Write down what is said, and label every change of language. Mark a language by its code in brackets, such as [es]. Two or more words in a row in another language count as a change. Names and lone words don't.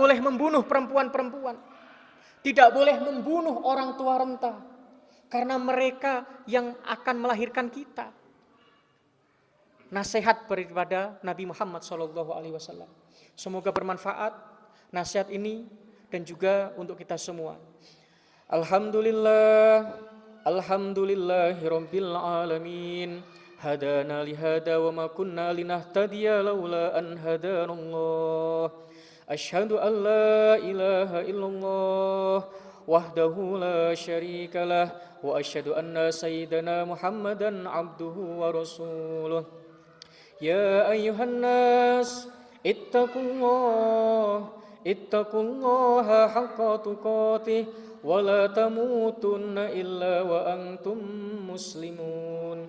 [id] Tidak boleh membunuh perempuan-perempuan. Tidak boleh membunuh orang tua renta, karena mereka yang akan melahirkan kita. Nasihat daripada Nabi Muhammad SAW. Semoga bermanfaat nasihat ini dan juga untuk kita semua. [ar] الحمد لله رب العالمين. هدانا لهذا وما كنا لنهتدي لولا أن هدانا الله. أشهد أن لا إله إلا الله وحده لا شريك له وأشهد أن سيدنا محمدا عبده ورسوله. يا أيها الناس اتقوا الله حق تقاته ولا تموتن إلا وأنتم مسلمون.